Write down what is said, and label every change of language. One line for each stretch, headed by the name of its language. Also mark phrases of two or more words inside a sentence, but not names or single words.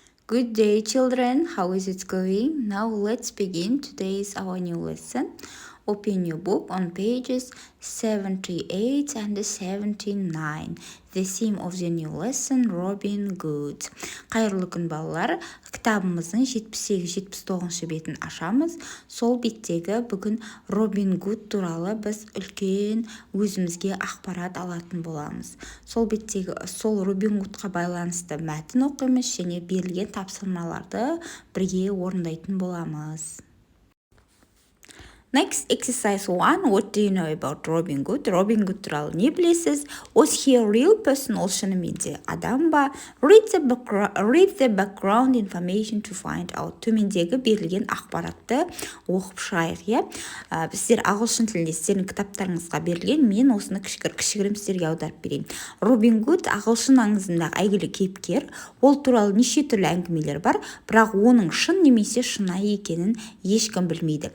English: Good day, children. How is it going? Now let's begin. Today is our new lesson. Open your book on pages 78 and 79. The theme of the new lesson, Robin Hood.
Kazakh: Қайырлы күн балалар. Кітабымыздың 78-79 бетін ашамыз. Сол беттегі бүгін Робин Гуд туралы біз үлкен өзімізге ақпарат алатын боламыз. Сол Робин Гудқа байланысты мәтін оқимыз және берілген тапсырмаларды бірге орындайтын боламыз.
English: Next, exercise 1. What do you know about Robin Hood?
Kazakh: Robin Hood туралы не білесіз?
English: Was he a real person?
Kazakh: Ол шынымен де адам ба?
English: Read the background information to find out.
Kazakh: Төмендегі берілген ақпаратты оқып шығайық, иә? Сіздер ағылшын тілінде сіздердің кітаптарыңызға берілген, мен осыны кішігірім сіздерге аударып берейін. Робин Гуд ағылшын аңызындағы әйгілі кейіпкер. Ол туралы неше түрлі әңгімелер бар, бірақ оның шын немесе шынайы екенін ешкім білмейді.